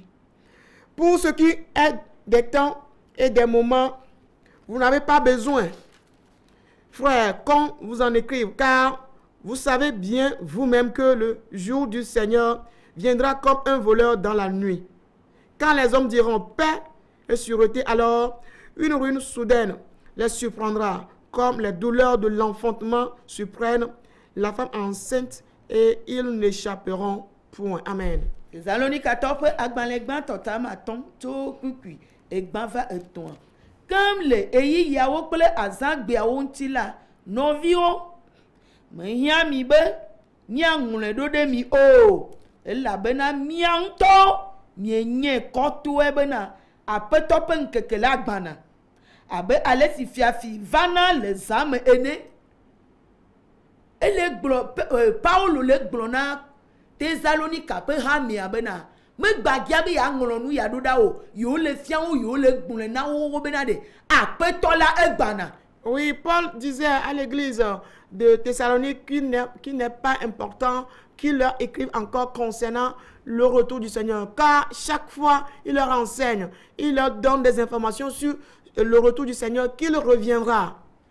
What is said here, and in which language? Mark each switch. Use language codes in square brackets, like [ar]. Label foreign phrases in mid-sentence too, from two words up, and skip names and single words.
[fr] Pour ce qui est des temps et des moments, vous n'avez pas besoin, frères, qu'on vous en écrive, car vous savez bien vous-même que le jour du Seigneur viendra comme un voleur dans la nuit. Quand les hommes diront paix et sûreté, alors une ruine soudaine les surprendra, comme les douleurs de l'enfantement surprennent la femme enceinte et ils n'échapperont point. Amen. [ee] Thessalonicateurs ƒe agbalẽgbã tɔtamaton tso kpukpui egbã va etɔ̃a. Kam le eyiyawo kple azãgbeawo ŋuti la, nɔviwo, mehiã mi be míaŋlɔe ɖo ɖe mi o, elabena mía ŋutɔ mienye kɔtɔe bena aƒetɔ ƒe ŋkeke la gbana abe ale si fiafi vana le zã me ene. Ele gblɔ Paulo le gblɔ na Thessalonica ƒe hamea bena megbagia be yeaŋlɔ nu ya ɖo ɖa o, yewo le fia wo, yewo le gblɔe na wo bena ɖe aƒetɔ la egbana. [fr] Oui, Paul disait à l'église de Thessalonique qu'il n'est pas important qu'il leur écrive encore concernant le retour du Seigneur. Car chaque fois, il leur enseigne, il leur donne des informations sur le retour du Seigneur, qu'il reviendra.